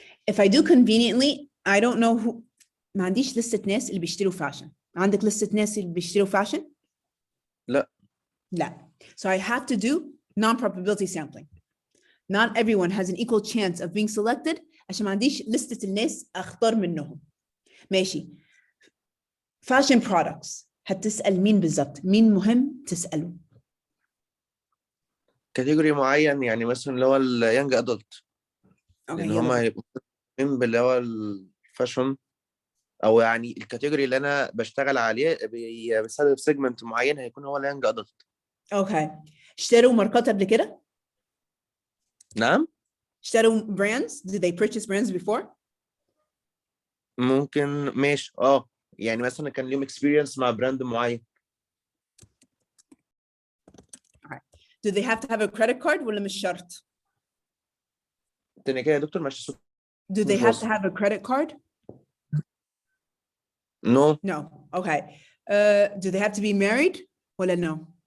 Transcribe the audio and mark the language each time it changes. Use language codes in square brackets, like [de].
[en] If I do conveniently, I don't know who. [ar] ما عنديش لستة ناس اللي بيشتروا fashion. عندك لستة ناس اللي بيشتروا fashion؟ لا. لا. [en] So I have to do non-probability sampling. Not everyone has an equal chance of being selected [ar] عشان ما عنديش لستة الناس أختار منهم. ماشي. [en] Fashion products. [ar] هتسأل مين بالضبط؟ مين مهم تسأله؟ كاتيجوري معين، يعني مثلا اللي هو اليانج ادلت، لان هم هيبقوا مهتمين باللي هو الفاشن، او يعني الكاتيجوري اللي انا بشتغل عليه بسبب سيجمنت معين هيكون هو اليانج ادلت. اوكي. اشتروا ماركات قبل كده؟ نعم. اشتروا [en] brands? Did they purchase brands before? [ar] ممكن ماشي يعني مثلا كان ليهم اكسبيرينس مع براند معين. [en] Do they have to have a credit card [ar] ولا مش شرط؟ تاني كده يا دكتور معلش الصوت. [en] Do they have to have a credit card? No. No. Okay. Do they have to be married [ar] ولا [en] no?